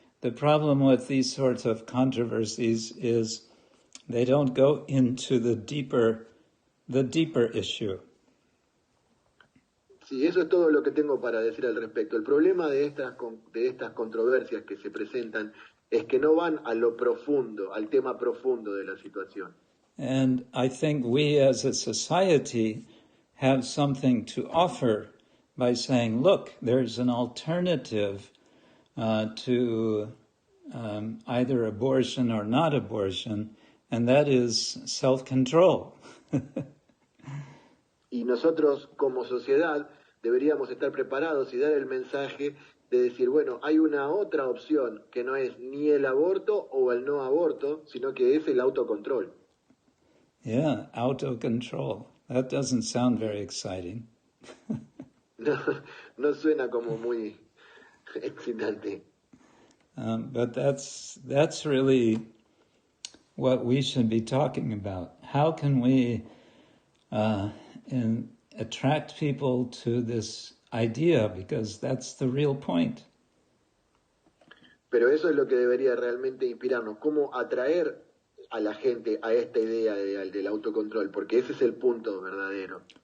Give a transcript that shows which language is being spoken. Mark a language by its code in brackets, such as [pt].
[en] the problem with these sorts of controversies is they don't go into the deeper issue. [es] Sí, eso es todo lo que tengo para decir al respecto. El problema de estas controversias que se presentan es que no van a lo profundo, al tema profundo de la situación. [en] And I think we as a society have something to offer by saying, look, there's an alternative to either abortion or not abortion, and that is self-control. [es] Y nosotros como sociedad deberíamos estar preparados y dar el mensaje de decir, bueno, hay una otra opción que no es ni el aborto o el no aborto, sino que es el autocontrol. [en] Yeah, autocontrol. That doesn't sound very exciting. [es] No suena como muy excitante. [en] But that's really what we should be talking about. How can we attract people to this idea? Because that's the real point. [es] Pero eso es lo que debería realmente inspirarnos, cómo atraer a la gente a esta idea del autocontrol, porque ese es el punto verdadero.